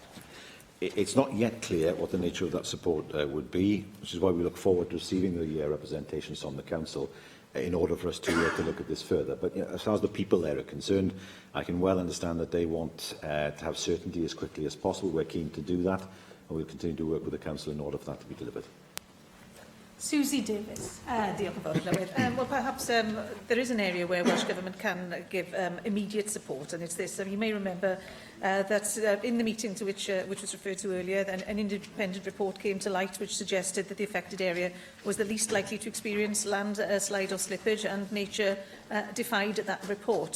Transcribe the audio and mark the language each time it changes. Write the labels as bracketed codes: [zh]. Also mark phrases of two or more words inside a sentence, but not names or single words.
[en] It's not yet clear what the nature of that support would be, which is why we look forward to receiving the representations from the Council in order for us to look at this further. But as far as the people there are concerned, I can well understand that they want to have certainty as quickly as possible. We're keen to do that, and we'll continue to work with the Council in order for that to be delivered. Susie Davis. [cy] Diolch yn fawr, Llywydd. [en] Well, perhaps there is an area where Welsh Government can give immediate support, and it's this. You may remember that in the meeting to which was referred to earlier, an independent report came to light which suggested that the affected area was the least likely to experience landslide or slippage, and nature defied that report.